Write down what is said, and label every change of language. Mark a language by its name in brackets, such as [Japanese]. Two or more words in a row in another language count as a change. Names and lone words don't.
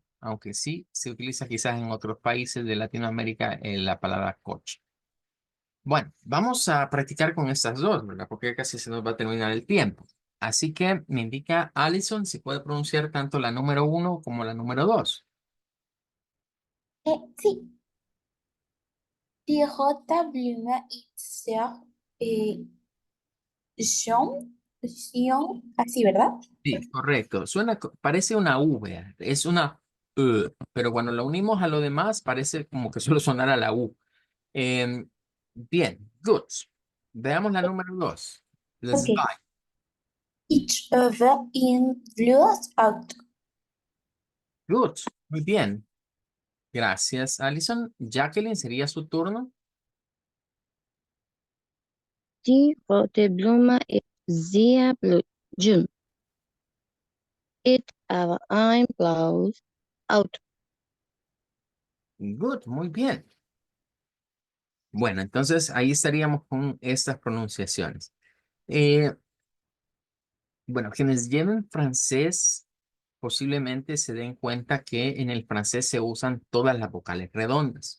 [Spanish] Aunque sí se utiliza quizás en otros países de Latinoamérica la palabra coche. Bueno, vamos a practicar con estas dos, ¿verdad? Porque casi se nos va a terminar el tiempo. Así que me indica Alison si puede pronunciar tanto la número 1 como la número 2. Sí, [German] die rote Blume ist sehr schön, [Spanish] así, ¿verdad? Sí, correcto. Parece una V, es una pero cuando lo unimos a lo demás parece como que solo sonara la U. Bien, good. Veamos la número 2. [English] Let's Ok. buy. [German] Ich habe ein blaues Auto. [Spanish] Good, muy bien. Gracias, Alison. Jacqueline, sería su turno. [German] Die rote Blume ist sehr schön. It aber ein blaues Auto. [Spanish] Good, muy bien. Bueno, entonces ahí estaríamos con estas pronunciaciones. Bueno, quienes lleven francés posiblemente se den cuenta que en el francés se usan todas las vocales redondas.